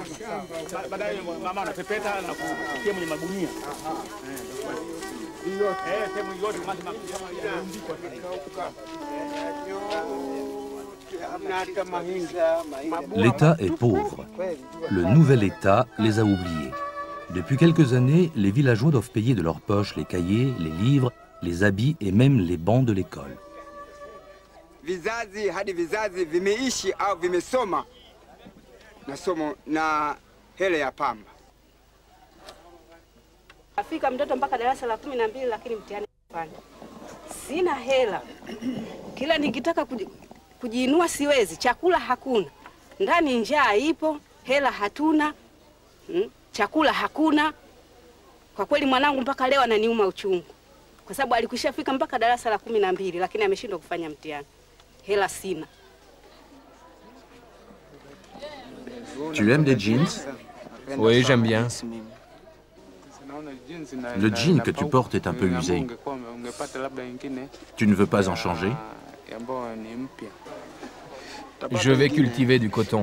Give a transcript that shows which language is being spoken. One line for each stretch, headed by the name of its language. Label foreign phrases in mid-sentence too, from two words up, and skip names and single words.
Swahili: Baadaye mama anapepeta na kutia kwenye magunia. Sehemu yote kama
French: L'État est pauvre. Le nouvel État les a oubliés. Depuis quelques années, les villageois doivent payer de leur poche les cahiers, les livres, les habits et même les bancs de l'école.
Swahili: Vizazi hadi vizazi vimeishi au vimesoma masomo na hela ya pamba. Afika mtoto mpaka darasa la 12 lakini mtihani hapana. Sina hela. Kila nikitaka kujiinua siwezi, chakula hakuna. Ndani njaa ipo, hela hatuna. Chakula hakuna. Kwa kweli mwanangu mpaka leo ananiuma uchungu. Kwa sababu alikushafika mpaka darasa la 12 lakini ameshindwa kufanya mtihani. Hela sina.
French: Tu aimes les jeans? Oui, j'aime bien. Le jean que tu portes est un peu usé. Tu ne veux pas en changer? Je vais cultiver du coton.